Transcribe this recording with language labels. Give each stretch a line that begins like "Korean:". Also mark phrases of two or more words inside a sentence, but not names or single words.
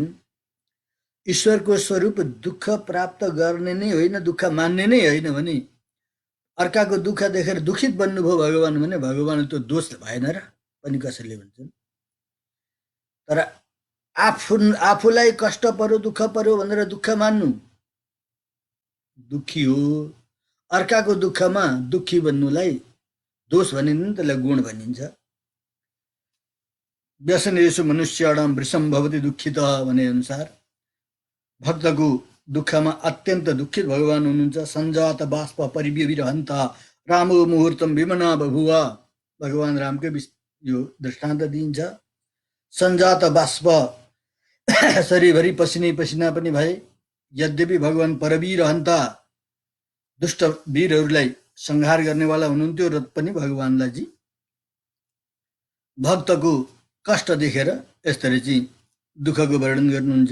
Nepali: ईश्वरको स्वरूप दुःख प्राप्त गर्ने नै होइन, दुःख मान्ने नै होइन भने अर्काको दुःख देखेर दुखित बन्नुभयो भगवान भने भगवान त्यो दोष भएन र पनि कसैले भन्छन्। तर आफूलाई कष्ट पर्यो दुःख पर्यो भनेर दुःख मान्नु दुःखी हो। अर्काको दुःखमा दुःखी बन्नुलाई दोष भनिँदैन, त्यसलाई गुण भनिन्छ।
Sanskrit: व्यसनेषु मनुष्याणां वृषं भवति दुःखितः
Nepali: भने अनुसार भक्तको दुःखमा अत्यन्त दुःखित भगवान हुनुहुन्छ।
Sanskrit: सञ्जात बाष्प परिविरहन्त रामो मुहूर्तम विमना बभुवा,
Nepali: भगवान रामकै यो दृष्टान्त दिइन्छ।
Sanskrit: सञ्जात बाष्प,
Nepali: शरीरभरि पसिनै पसिना पनि भए, यद्यपि भगवान परवीरहन्ता दुष्ट वीरहरूलाई संहार गर्नेवाला हुनुहुन्थ्यो, र पनि भगवानलाई चाहिँ भक्तको कष्ट देखेर यसरी चाहिँ दुःखको वर्णन गर्नुहुन्छ।